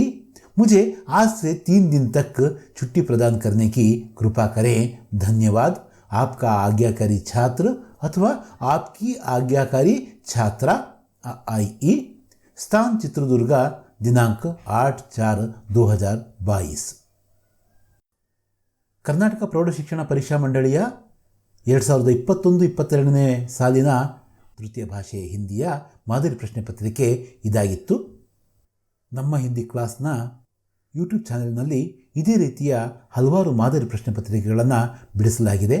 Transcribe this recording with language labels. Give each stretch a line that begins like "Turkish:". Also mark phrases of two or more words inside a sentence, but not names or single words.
Hindi: मुझे आज से 3 दिन तक छुट्टी प्रदान करने की कृपा करें. धन्यवाद. आपका आज्ञाकारी छात्र अथवा आपकी आज्ञाकारी छात्रा. आईई. स्थान चित्रदुर्ग, दिनांक 8/4/2022।
Kannada: ಕರ್ನಾಟಕ ಪ್ರೌಢಶಿಕ್ಷಣ ಪರೀಕ್ಷಾ ಮಂಡಳಿಯ 2021-22ನೇ ಸಾಲಿನ ತೃತೀಯ ಭಾಷೆ ಹಿಂದಿಯ ಮಾದರಿ ಪ್ರಶ್ನೆ ಪತ್ರಿಕೆ ಇದಾಗಿತ್ತು. ನಮ್ಮ ಹಿಂದಿ ಕ್ಲಾಸ್ನ ಯೂಟ್ಯೂಬ್ ಚಾನೆಲ್ನಲ್ಲಿ ಇದೇ ರೀತಿಯ ಹಲವಾರು ಮಾದರಿ ಪ್ರಶ್ನೆ ಪತ್ರಿಕೆಗಳನ್ನು ಬಿಡಿಸಲಾಗಿದೆ.